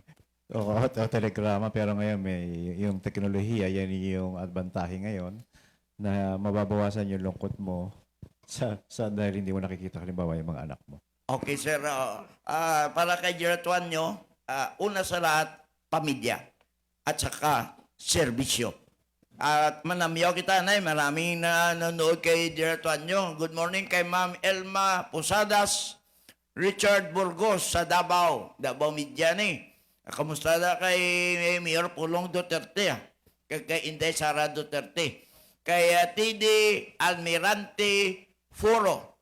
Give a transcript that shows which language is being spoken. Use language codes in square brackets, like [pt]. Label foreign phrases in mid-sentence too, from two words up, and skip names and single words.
[tl] O telegrama, pero ngayon may yung teknolohiya, yan yung advantahe ngayon na mababawasan yung lungkot mo dahil hindi mo nakikita halimbawa yung mga anak mo. Okay, sir. Para kay Gerard nyo, una sa lahat, pamilya. At saka, serbisyo. At [hil] manamyaw kita, [tl] Nay. Maraming nanonood kay Gerard nyo. [en] Good morning [tl] kay Ma'am Elma Posadas, Richard Burgos sa Davao Midyani. Kamusta na kay Mayor Pulong Duterte? Kay Inday Sara Duterte. Kay TD Almirante Foro.